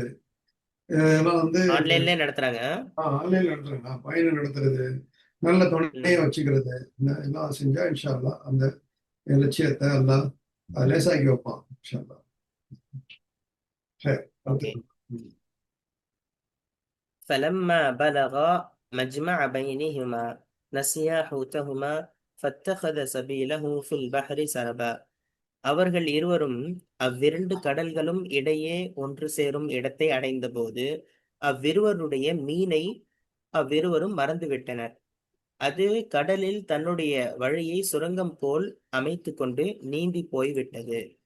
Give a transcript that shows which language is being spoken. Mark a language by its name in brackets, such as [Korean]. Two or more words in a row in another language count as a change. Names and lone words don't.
[Tamil] இதெல்லாம் வந்து ஆன்லைன்லயே நடத்துறாங்க. ஆன்லைன்ல நடத்துறாங்க. பயணம் நடத்துறது, நல்ல துணையை ம். வச்சுக்கிறது, எல்லாம் செஞ்சா [Arabic] إن شاء الله [Tamil] அந்த லட்சியத்தை எல்லாம் லேசாக்கி வைப்பான் [Arabic] إن شاء الله. [Tamil] சரி, ஓகே. அடுத்து. ம். [Arabic] فَلَمَّا بَلَغَا مَجْمَعَ بَيْنِهِمَا نَسِيَا حُوتَهُمَا فَاتَّخَذَ سَبِيلَهُ فِي الْبَحْرِ سَرَبًا. [Tamil] அவர்கள் இருவரும் அவ்விரண்டு கடல்களும் இடையே ஒன்று சேரும் இடத்தை அடைந்தபோது அவ்விருவருடைய மீனை அவ்விருவரும் மறந்துவிட்டனர். அது கடலில் தன்னுடைய வழியை சுரங்கம் போல் அமைத்துக் கொண்டு நீந்தி போய்விட்டது.